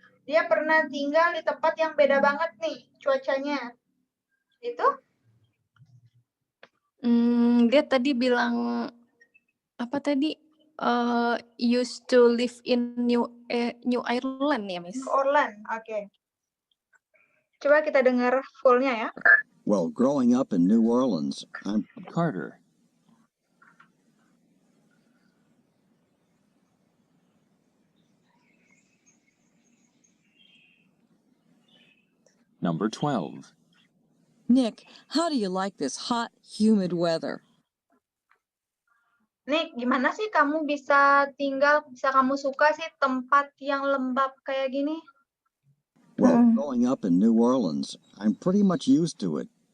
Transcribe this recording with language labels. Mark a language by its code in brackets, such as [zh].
[id] Dia pernah tinggal di tempat yang beda banget nih cuacanya. Itu? Dia tadi bilang apa tadi? [en] Used to live in New Ireland ya, Miss? [id] New Orleans. Oke. Coba kita dengar fullnya ya. [en] Well, growing up in New Orleans, I'm Carter. Number 12. Nick, how do you like this hot, humid weather? [id] Nick, gimana sih kamu bisa kamu suka sih tempat yang lembab kayak gini? [en] Well, growing up in New Orleans, I'm pretty much used to it.